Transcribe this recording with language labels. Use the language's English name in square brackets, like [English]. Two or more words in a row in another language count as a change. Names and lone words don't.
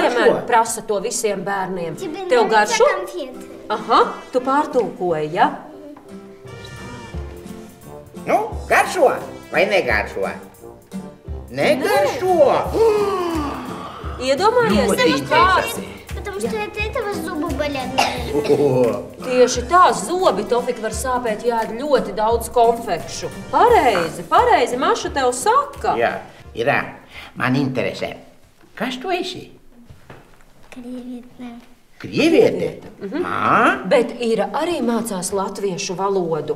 [Latvian] vienmēr prasa to visiem bērniem. Tev garšo? [Russian] Конфеты. [Latvian] Aha, tu pārtulkoji, ja? Nu, garšo vai negaršo? Negaršo! Iedomājies, Ļoti kāds. [Russian] Потому что от этого зубы болят. наверное. [Latvian] Tieši tā zobi Tofik var sāpēt, ja ēd ļoti daudz konfekšu. Pareizi, Maša tev saka. Jā, Irā, man interesē. Kas tu esi? [Russian] Креветная. [Latvian] Krieviete? Bet Ira arī mācās latviešu valodu.